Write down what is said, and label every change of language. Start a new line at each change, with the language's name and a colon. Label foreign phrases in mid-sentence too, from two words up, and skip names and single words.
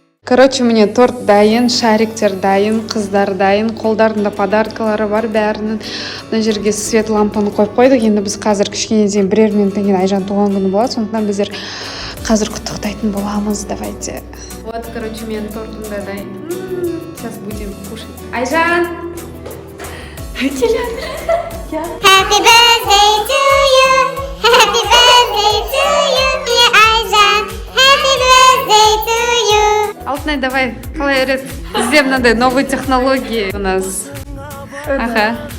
Kazakh: Короче, міне торт дайын, шариктер дайын, қыздар дайын, қолдарында подаркалары бар бәрінің. Мына жерге свет лампаны қойып қойдық. Енді біз қазір кішкене дейін бірер минуттан кейін Айжан туған күні болады, сондықтан біздер қазір құттықтайтын боламыз.
Russian: Давайте. Вот, короче,
Kazakh: менің тортым да дайын.
Russian: Сейчас будем кушать. Айжан!
English: Happy birthday to you. Happy birthday to you. Айжан. Happy birthday to you.
Kazakh: Алтынай, давай, қалай өрес. Бізде мынандай
Russian: новые технологии у нас. Ага.